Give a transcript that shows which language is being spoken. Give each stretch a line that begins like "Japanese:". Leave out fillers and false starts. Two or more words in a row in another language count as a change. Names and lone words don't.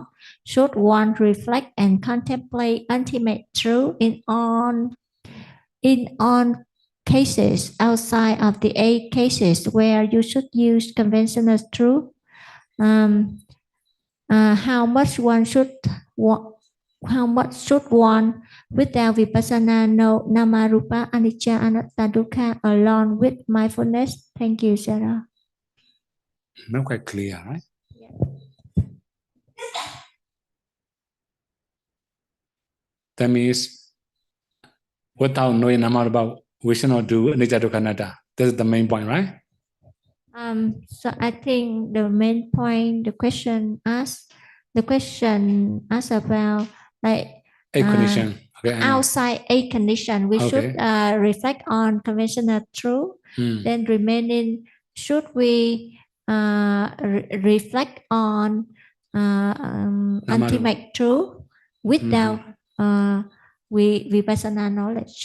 English: Should one reflect and contemplate ultimate truth in all cases outside of the 8 cases where you should use conventional truth? How much one without vipassana know
Pali: nama rupa anicca anatta dukkha
English: along with mindfulness? Thank you, Sarah. Not quite clear, right? Yeah. That means without knowing
Pali: nama rupa,
English: we should not do
Pali: anicca dukkha anatta.
English: That's the main point, right? So I think the main point, the question asked about like A condition. Okay, outside a condition. We should reflect on conventional truth. Then remaining, should we reflect on ultimate truth without vipassana knowledge?